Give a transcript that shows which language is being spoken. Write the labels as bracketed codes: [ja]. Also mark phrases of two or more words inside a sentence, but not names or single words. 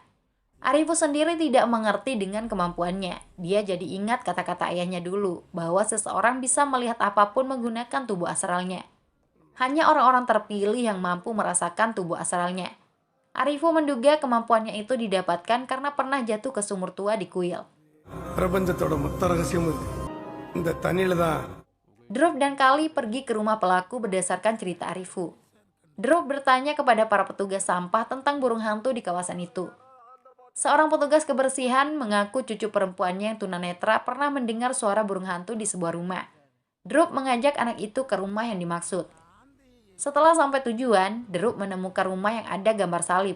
[id] Arifu sendiri tidak mengerti dengan kemampuannya. Dia jadi ingat kata-kata ayahnya dulu, bahwa seseorang bisa melihat apapun menggunakan tubuh astralnya. Hanya orang-orang terpilih yang mampu merasakan tubuh astralnya. Arifu menduga kemampuannya itu didapatkan karena pernah jatuh ke sumur tua di kuil. [ta] பிரபஞ்சத்தோட மொத்த ரகசியமும் இந்த தண்ணியில தான். [id] Drup dan Kali pergi ke rumah pelaku berdasarkan cerita Arifu. Drup bertanya kepada para petugas sampah tentang burung hantu di kawasan itu. Seorang petugas kebersihan mengaku cucu perempuannya yang tunanetra pernah mendengar suara burung hantu di sebuah rumah. Drup mengajak anak itu ke rumah yang dimaksud. Setelah sampai tujuan, Drup menemukan rumah yang ada gambar salib.